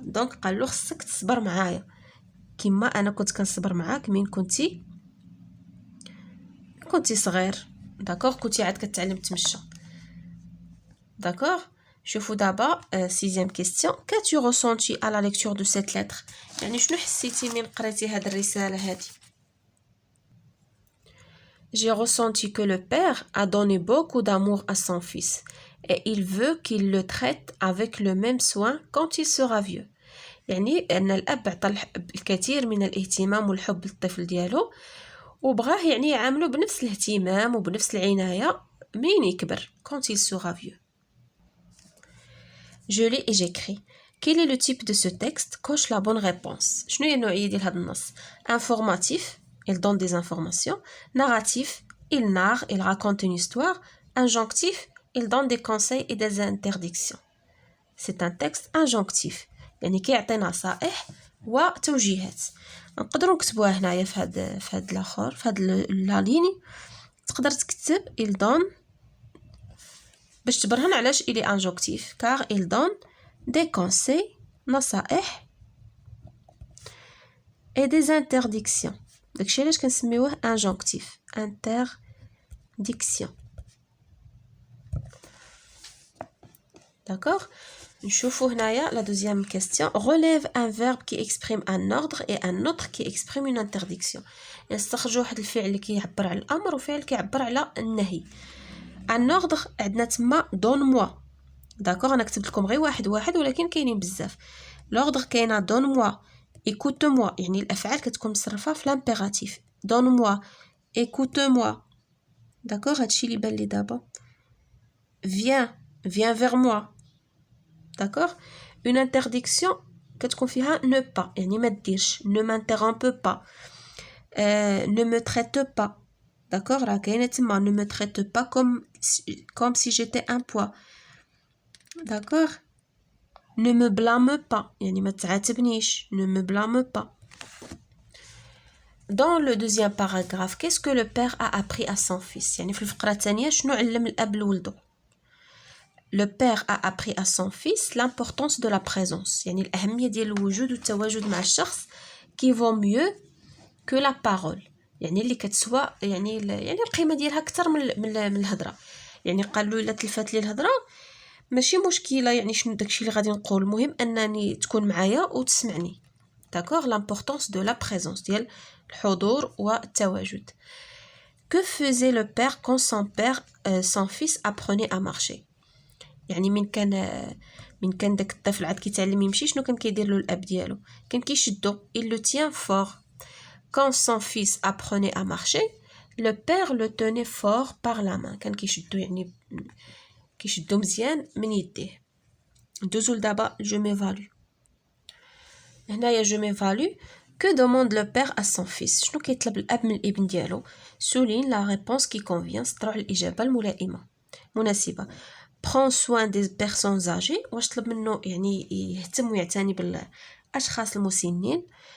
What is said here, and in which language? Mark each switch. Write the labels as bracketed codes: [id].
[ar] donc قال له خصك تصبر معايا كما انا كنت كنصبر معاك من كنتي صغير. d'accord كنتي عاد كتعلم تمشى. [fr] d'accord [ar] شوفوا دابا [fr] sixième question. qu'as-tu ressenti à la lecture de cette lettre [ar] يعني شنو حسيتي من قريتي هاد الرسالة هادي؟ [fr] j'ai ressenti que le père a donné beaucoup d'amour à son fils et il veut qu'il le traite avec le même soin quand il sera vieux. [ar] يعني أن الأب عطى الكثير من الاهتمام والحب للطفل ديالو وبغاه يعني يعامله بنفس الاهتمام وبنفس العناية منين يكبر [fr] quand il sera vieux. Je lis et j'écris. Quel est le type de ce texte? Coche la bonne réponse. [ar] شنو هي النوعية ديال هذا النص؟ [fr] Informatif, il donne des informations. Narratif, il narre, il raconte une histoire. Injonctif, il donne des conseils et des interdictions. C'est un texte injonctif. [ar] يعني كيعطي نصائح وتوجيهات. نقدروا نكتبوها هنايا في هاد الاخر في هاد لا ليني. تقدر تكتب [fr] il donne [ar] باش تبرهن علاش [fr] il est injonctif car il donne des conseils نصائح et des interdictions. [ar] داكشي علاش كنسميوه injonctif. [fr] Interdiction. D'accord? [ar] نشوفوا هنايا [fr] la deuxième question. Relève un verbe qui exprime un ordre et un autre qui exprime une interdiction. [ar] نستخرجوا واحد الفعل اللي كيعبر على الامر وفعل كيعبر على النهي. [fr] un ordre [ar] عندنا تما [fr] donne moi. [ar] داكوغ انا كتبت لكم غير واحد ولكن كاينين بزاف. l'ordre كاينه [fr] donne moi, écoute moi, [ar] يعني الافعال كتكون مصرفه في l'impératif. [fr] donne moi, écoute moi. [ar] داكوغ هادشي اللي بان لي دابا. [fr] viens vers moi. D'accord? Une interdiction [ar] كتكون فيها [fr] ne pas [ar] يعني ما ديرش. [fr] ne m'interromps pas. ne me traite pas. D'accord? [ar] راه كاينه تما [fr] ne me traite pas comme si j'étais un poids. D'accord? ne me blâme pas [ar] يعني ما تعاتبنيش. [fr] ne me blâme pas. Dans le deuxième paragraphe, qu'est-ce que le père a appris à son fils? [ar] يعني في الفقرة الثانية شنو علم الأب لولدو؟ [fr] Le père a appris à son fils l'importance de la présence. [ar] يعني الأهمية ديال الوجود والتواجد مع الشخص [fr] qui vaut mieux que la parole. [ar] يعني اللي كتسوى يعني القيمة ديالها أكثر من الهضرة. يعني قال له إلا تلفات لي الهضرة ماشي مشكلة يعني شنو داكشي اللي غادي نقول المهم أنني تكون معايا وتسمعني. [fr] D'accord? L'importance de la présence [ar] ديال الحضور والتواجد. [fr] Que faisait le père quand son fils apprenait à marcher? [ar] يعني من كان داك الطفل عاد كيتعلم يمشي شنو كان كيدير له الاب ديالو؟ كان كيشدو. [fr] il le tient fort. Quand son fils apprenait à marcher, le père le tenait fort par la main. [ar] كان كيشدو يعني كيشدو مزيان من يديه. ندوزو لدابا [fr] je m'évalue. [ar] هنايا je m'évalue. [fr] Que demande le père à son fils? [ar] شنو كيطلب الاب من الابن ديالو؟ [fr] souligne la réponse qui convient. [ar] سطروا على الإجابة الملائمة مناسبة. [fr] prend soin des personnes âgées. [ar] واش طلب منه يعني يهتم ويعتني بالاشخاص المسنين.